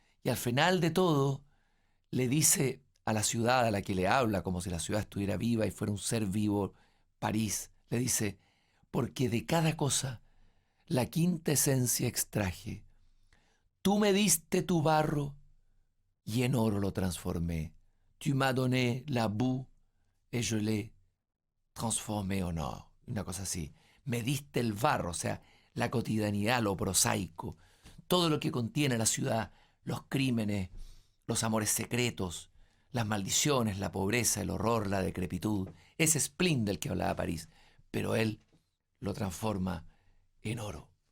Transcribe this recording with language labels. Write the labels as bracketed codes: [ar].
[es] Y al final de todo, le dice a la ciudad a la que le habla, como si la ciudad estuviera viva y fuera un ser vivo, París, le dice, porque de cada cosa la quinta esencia extraje. Tú me diste tu barro y en oro lo transformé. [fr] Tu m'as donné la boue et je l'ai transformé en or. [es] Una cosa así. Me diste el barro, o sea, la cotidianidad, lo prosaico, todo lo que contiene la ciudad, los crímenes, los amores secretos, las maldiciones, la pobreza, el horror, la decrepitud, ese spleen del que hablaba París, pero él lo transforma en oro.